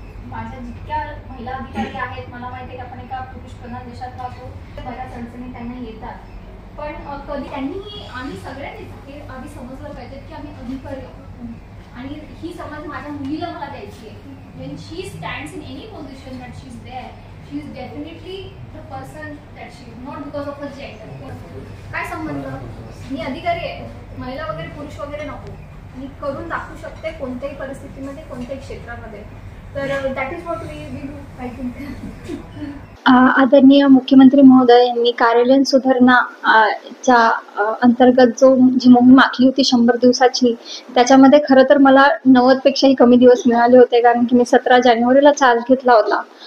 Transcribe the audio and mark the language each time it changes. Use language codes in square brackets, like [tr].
[mr] माझ्या जितक्या महिला अधिकारी आहेत, मला माहिती आहे की आपण एका पुरुष प्रधान देशात राहतो, बऱ्याच अडचणी त्यांना येतात, पण कधी त्यांनी आम्ही सगळ्यांनीच हे आधी समजलं पाहिजे की आम्ही अधिकारी आहोत. आणि ही समज माझ्या मुलीला मला द्यायची आहे की [en] when she stands in any position that she is there, she is definitely the person that she is, not because of her gender. [mr] काय संबंध, मी अधिकारी आहे, महिला वगैरे पुरुष वगैरे नको, मी करून दाखवू शकते कोणत्याही परिस्थितीमध्ये, कोणत्याही क्षेत्रामध्ये. तर [en] That is what we do, I think. [mr] आदरणीय मुख्यमंत्री महोदय यांनी कार्यालयीन सुधारणा च्या अंतर्गत जी मोहीम आखली होती 100 दिवसाची, त्याच्यामध्ये खरं तर मला 90 पेक्षाही कमी दिवस मिळाले होते, कारण की मी 17 जानेवारीला चार्ज घेतला होता.